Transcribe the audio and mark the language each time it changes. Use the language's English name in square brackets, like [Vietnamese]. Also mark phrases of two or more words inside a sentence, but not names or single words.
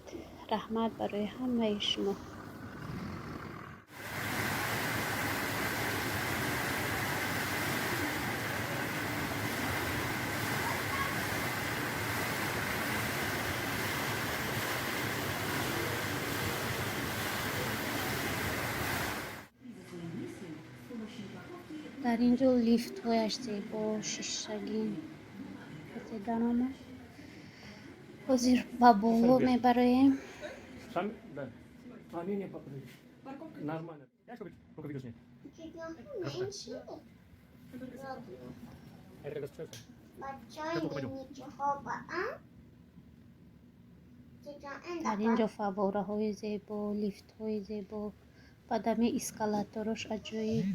[Tajik] раҳмат барои ҳамаи шумо. дар ин ҷо лифтҳояш зебо, шишагин даромад. ҳозир ба боло мебароем. [Russian] Нормально. Я что только видишь мне. Это когда встречается? [Tajik] дар ин ҷо фаввораҳои зебо, лифтҳои зебо, баъдами эскалатораш аҷоиб.